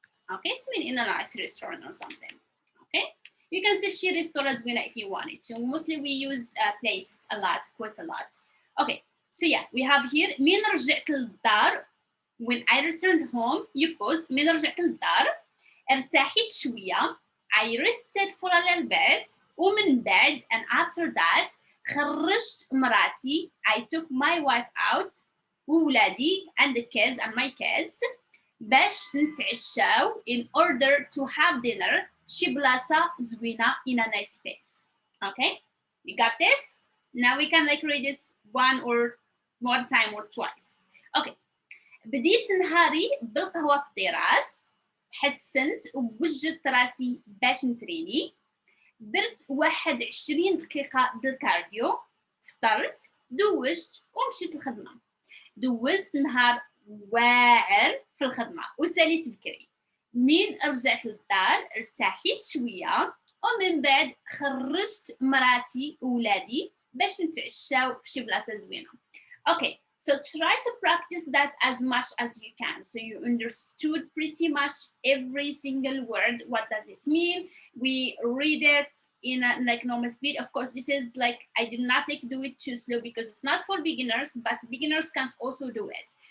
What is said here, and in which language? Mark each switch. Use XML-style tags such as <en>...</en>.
<en>Okay, to mean in a nice restaurant or something. Okay. You can say</en> <ar>شي ريستوران زوينة</ar> <en>if you want it to. Mostly we use place a lot, quite a lot. Okay. So yeah, we have here</en> <ar>من رجعت للدار.</ar> <en>When I returned home, you pause.</en> <ar>من رجعت للدار. ارتاحت شوية.</ar> <en>I rested for a little bit.</en> <ar>ومن بعد,</ar> <en>and after that,</en> <ar>خرجت مراتي.</ar> <en>I took my wife out. وولادي and the kids and my kids.</en> <ar>باش نتعشاو</ar> <en>in order to have dinner.</en> <ar>شي بلاصة زوينة</ar> <en>in a nice place. Okay, you got this? Now we can like read it one time or twice. Okay.</en> <ar>بديت نهاري بالقهوة في الطراس. حسنت ووجدت راسي باش نتريني. درت 21 دقيقة الكارديو. فطرت. دوشت ومشيت الخدمة. دوزت نهار واعر في الخدمة وساليت بكري. من رجعت للدار ارتاحيت شوية ومن بعد خرجت مراتي وولادي باش نتعشاو في شي بلاصة زوينة.</ar> <en>Okay. So try to practice that as much as you can. So you understood pretty much every single word. What does this mean? We read it in a like normal speed. Of course, this is like, I did not like do it too slow because it's not for beginners, but beginners can also do it.</en>